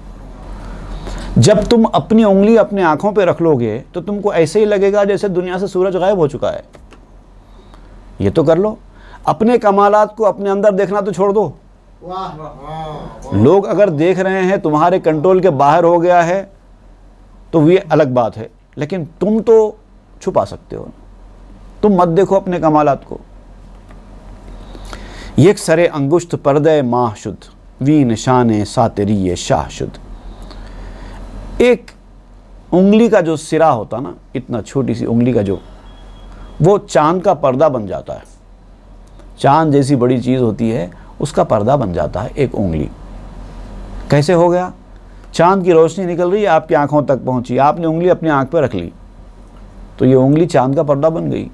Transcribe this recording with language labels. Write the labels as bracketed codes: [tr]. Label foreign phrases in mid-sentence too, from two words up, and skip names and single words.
[ur] جب تم اپنی انگلی اپنے آنکھوں پہ رکھ لو گے تو تم کو ایسے ہی لگے گا جیسے دنیا سے سورج غائب ہو چکا ہے، یہ تو کر لو۔ اپنے کمالات کو اپنے اندر دیکھنا تو چھوڑ دو، لوگ اگر دیکھ رہے ہیں تمہارے کنٹرول کے باہر ہو گیا ہے تو یہ الگ بات ہے، لیکن تم تو چھپا سکتے ہو، تم مت دیکھو اپنے کمالات کو۔ [fa] یک سر انگشت پردے ماہ شد، وی نشان ساتری شاہ شد۔ [ur] ایک انگلی کا جو سرا ہوتا نا، اتنا چھوٹی سی انگلی کا جو، وہ چاند کا پردہ بن جاتا ہے، چاند جیسی بڑی چیز ہوتی ہے اس کا پردہ بن جاتا ہے ایک انگلی۔ کیسے ہو گیا؟ چاند کی روشنی نکل رہی ہے، آپ کی آنکھوں تک پہنچی، آپ نے انگلی اپنی آنکھ پہ رکھ لی تو یہ انگلی چاند کا پردہ بن گئی۔